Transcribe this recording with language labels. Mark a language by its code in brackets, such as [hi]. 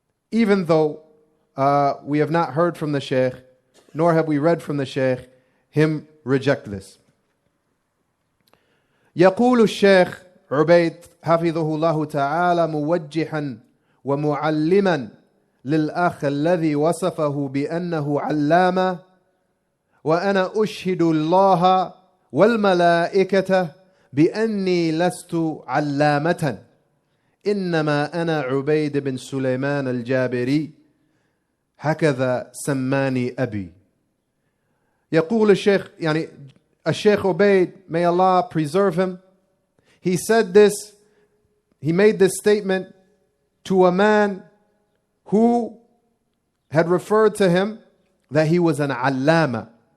[en] Even though we have not heard from the Shaykh, nor have we read from the Shaykh him reject this. [ar] يقول الشيخ عبيد حفظه الله تعالى موجحا ومعلما للأخ الذي وصفه بأنه علامة: وأنا أشهد الله والملائكة بأني لست علامة، إنما أنا عبيد بن سليمان الجابري، هكذا سماني أبي. يقول الشيخ الشيخ عبيد, [en] may Allah preserve him, he said this, he made this statement to a man who had referred to him that he was an allama.